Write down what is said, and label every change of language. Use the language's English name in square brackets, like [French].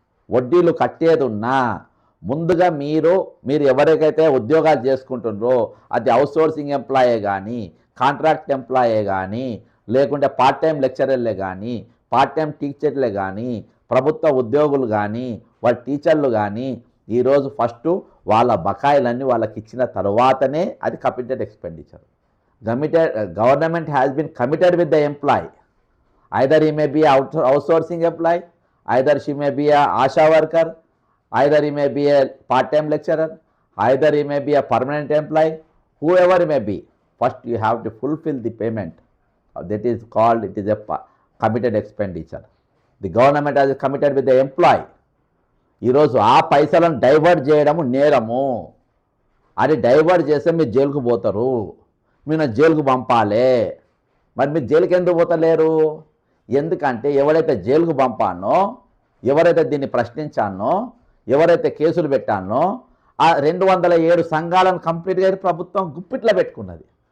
[Telugu] వడ్డీలు కట్టేది ఉన్నా, ముందుగా మీరు ఎవరికైతే ఉద్యోగాలు చేసుకుంటున్నారో అది అవుట్సోర్సింగ్ ఎంప్లాయే కానీ, కాంట్రాక్ట్ ఎంప్లాయే కానీ, లేకుంటే పార్ట్ టైం లెక్చరర్లే కానీ, పార్ట్ టైం టీచర్లే కానీ, ప్రభుత్వ ఉద్యోగులు కానీ, వాళ్ళ టీచర్లు కానీ, ఈరోజు ఫస్ట్ వాళ్ళ బకాయిలన్నీ వాళ్ళకి ఇచ్చిన తర్వాతనే అది committed expenditure. [English] Government has been committed with the employee. Either he may be outsourcing employee, either she may be a ASHA worker, either he may be a part-time lecturer, either he may be a permanent employee, whoever he may be. First you have to fulfill the payment. That is called, it is a committed expenditure. The government has committed with the employee. [Telugu] ఈరోజు ఆ పైసలను divert చేయడము నేరము. అది divert చేస్తే మీరు జైలుకు పోతారు, మీరు జైలుకు పంపాలి. మరి మీరు జైలుకి ఎందుకు పోతలేరు? ఎందుకంటే ఎవరైతే జైలుకు పంపానో, ఎవరైతే దీన్ని ప్రశ్నించానో, ఎవరైతే కేసులు పెట్టానో ఆ 207 సంఘాలను కంప్లీట్గా ప్రభుత్వం గుప్పిట్లో పెట్టుకున్నది.